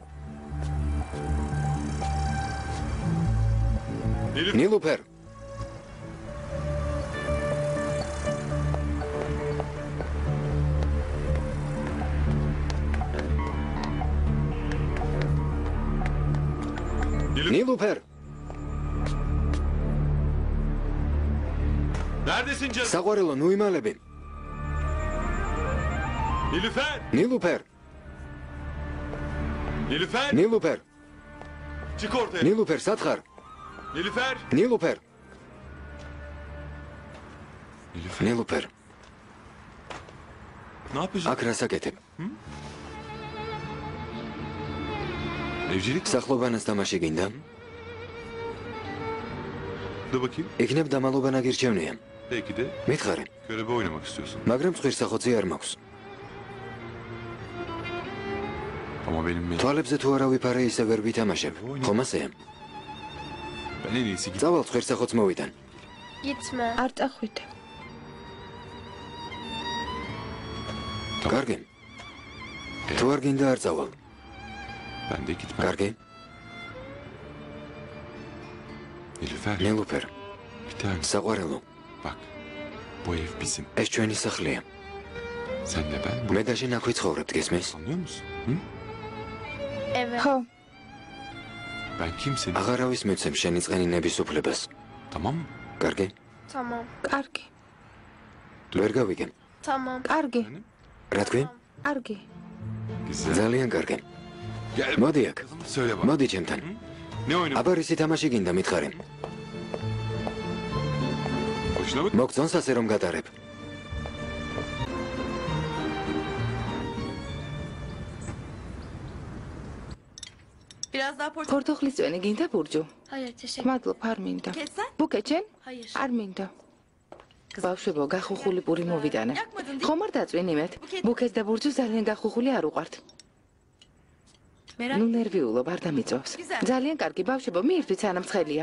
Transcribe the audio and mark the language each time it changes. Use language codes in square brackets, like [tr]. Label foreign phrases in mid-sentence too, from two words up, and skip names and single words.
[tr] Nilüfer. [ka] ნილუფერ. ნილუფერ. [tr] Neredesin canım? [ka] საყვარელო, ნუ იმალები. [tr] Nilüfer. [ka] ნილუფერ. [tr] Nilüfer. [ka] ნილუფერ. [tr] Çık ortaya. [ka] ნილუფერ, სათხარ? [tr] Nilüfer. [ka] ნილუფერ. [tr] Nilüfer. [ka] ნილუფერ. [tr] Ne yapıyorsun? [ka] აქ რასაკეთებ? [tr] Evcilik. [ka] სახლობანას თამაში გინდა? [tr] Dur bakayım. [ka] იქნებ დამალობანა გირჩევნია. [tr] Belki de [ka] მითხარი, [tr] körebe oynamak istiyorsun. [ka] მაგრამ წყვილსახოცი არ მაქვს. [tr] Ama benim [ka] თვალებზე თუ არა ვიფარე, ისე ვერ ვითამაშებ. ხომ ასეა? [tr] ben en iyisi git. [ka] წავალ წყვილსახოც მოვიდან. [tr] Gitme. [ka] არ წახვიდე. კარგი. თუ არ გინდა არ წავალ. [tr] Ben de gitmem. [ka] კარგი? [tr] Nilüfer. [ka] ნილუფერ, [tr] Bir tane. [ka] საყვარელო, [tr] Bak. Bu ev bizim. [ka] ეს ჩვენი სახლია. [tr] Senle ben. Bu... [ka] მე და შენ აქ ვიცხოვრებთ, გესმის? [tr] Anlıyor musun? Hı? Evet. [ka] ხო, [tr] Ben kimsenin. [ka] აღარავის მიცემ შენი წყენინების უფლებას. [tr] Tamam mı? [ka] კარგი? [tr] Tamam. [ka] კარგი. ვერ გავიგე. [tr] Tamam. [ka] კარგი. რა თქვი? კარგი. [tr] Güzel. [ka] ძალიან კარგი. [tr] Gel. [ka] მოდი აქ. [tr] Söyle bak. [ka] მოდი ჩემთან. აბა რისი თამაში გინდა მითხარი? მოგწონს ასე რომ გატარებ? ფორთოხლის წვენი გინდა ბურჯუ? [tr] Hayır, teşekkür. [ka] მადლობ, არ მინდა. ბუკეჩენ? [tr] Hayır. [ka] არ მინდა. ბავშვებო, გახუხული პური მოვიტანე. ხომ არ დაწვენი მეთ? ბუკეს და ბურჯუ ძალიან გახუხული არ უყვართ. ნუ ნერვიულობ, არ დამიწევს. ძალიან კარგი, ბავშვებო, მიირთვით სანამ ცხელია.